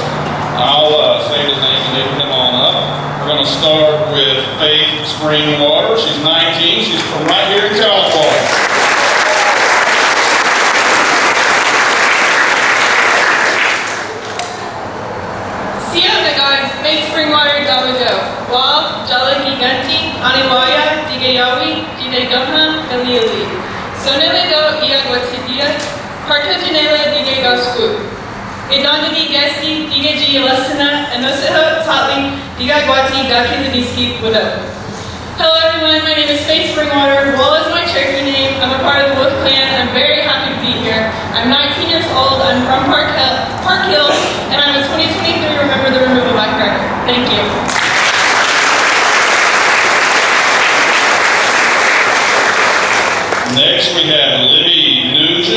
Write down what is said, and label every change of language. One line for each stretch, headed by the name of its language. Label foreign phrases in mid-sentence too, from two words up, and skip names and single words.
English: I'll say the name and they can come on up. We're going to start with Faith Springwater. She's 19. She's from right here in California.
Cherokee: Faith Springwater Dawajo, Wal, Jalaki Ganti, Aniwaya, Digayawi, Didegama, Galili. Soneledo Iagwatidia, Parka Janela Digagasku. Idandini Gesti, Digaji Lesana, and Noseho Tatli, Digagwati, Dakindaniski, Widow.
English: Hello everyone, my name is Faith Springwater. Wal is my Cherokee name. I'm a part of the Wolf Clan and I'm very happy to be here. I'm 19 years old, I'm from Park Hill, and I'm a 2023 Remember the Removal Bike Rider. Thank you. Next we have Libby Nugent.